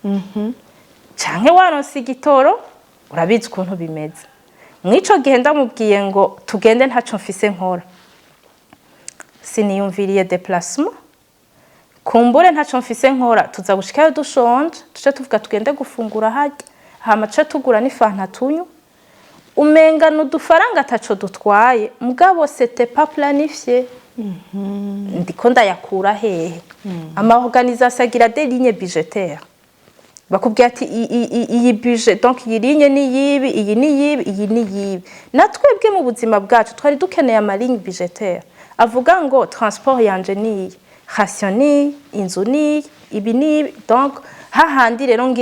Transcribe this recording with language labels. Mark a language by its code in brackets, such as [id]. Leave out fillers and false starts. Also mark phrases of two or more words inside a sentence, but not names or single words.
[rn] canke waronse igitoro urabizi ukuntu bimeze mwico gihe ndamubwiye ngo tugende ntaco mfise nkora siniyumviriye déplacement kumbure ntaco mfise nkora tuza gushikayo dushonje tuce tuvuga tugende gufungura harya hama tuce tugura n'ifanta tunyu umenga n'udufaranga ataco dutwaye mugabo c'était [fr] pas planifié [rn] ndiko ndayakura hehe ama organisation agira [fr] des lignes budgétaires [rn] bakubwiye ati iyi budget donc iyi ligne ni yibi iyi ni yibi iyi ni yibi natwebwe mu buzima bwacu twari dukeneye ama [fr] ligne budgétaire [rn] avuga ngo transport yanje ni ration ni inzu ni ibi ni donc hahandi rero ngira